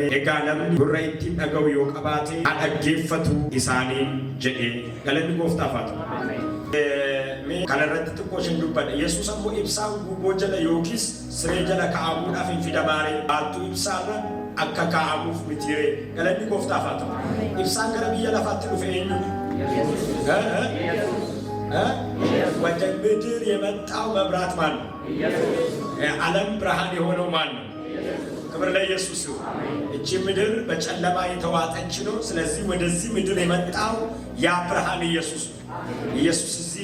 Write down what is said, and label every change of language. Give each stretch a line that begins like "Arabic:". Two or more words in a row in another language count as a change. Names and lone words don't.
Oromo: Egaa namni gurra ittiin dhaga'u yoo qabaate haa dhaggeeffatu isaaniin jedhee. Galanni Gooftaaf haa ta'u. Kana irratti xiqqoo isheen dubbadha. Yesuus ammoo ibsaan guuboo jala yookiis siree jala kaa'amuudhaaf infida baare baattuu ibsaarra akka kaa'amuuf mitiiree. Galanni Gooftaaf haa ta'u. Ibsaan gara biyya lafaatti dhufe eenyudha?
Amharic: ወደ ምድር የመጣው መብራት ማን ነው? ዓለም ብርሃን የሆነው ማን ነው? ክብር ለኢየሱስ ይሁን። እቺ ምድር በጨለማ የተዋጠች ነው። ስለዚህ ወደዚህ ምድር የመጣው ያ ብርሃን ኢየሱስ ነው። ኢየሱስ እዚህ